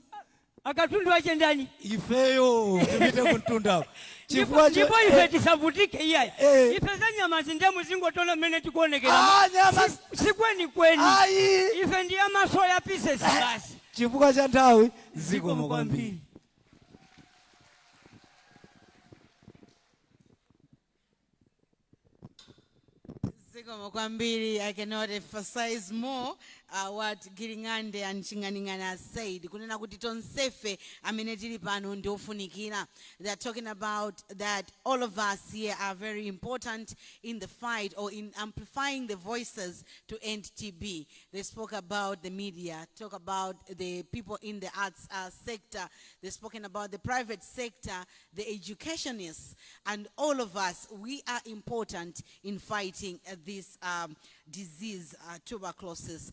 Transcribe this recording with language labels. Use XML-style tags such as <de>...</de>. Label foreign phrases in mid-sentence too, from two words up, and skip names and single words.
<ny>ache ndani ifeyo tipite kuntundako ndipo ife tisavutike iyayi ife za nyama zindemu zingotola mmene tikuonekera sikweni ife ndi amaso ya pieces basi chifukwa cha nthawi zikomo kwambiri.</ny> <en>I cannot emphasize more what Giring'ande and Chinganingana has said.</en> <ny>Kunena kuti tonsefe amene tili pano ndiofunikira.</ny> <en>They are talking about that all of us here are very important in the fight or in amplifying the voices to end TB. They spoke about the media, talk about the people in the arts sector. They've spoken about the private sector, the educationists, and all of us, we are important in fighting this disease, tuberculosis.</en>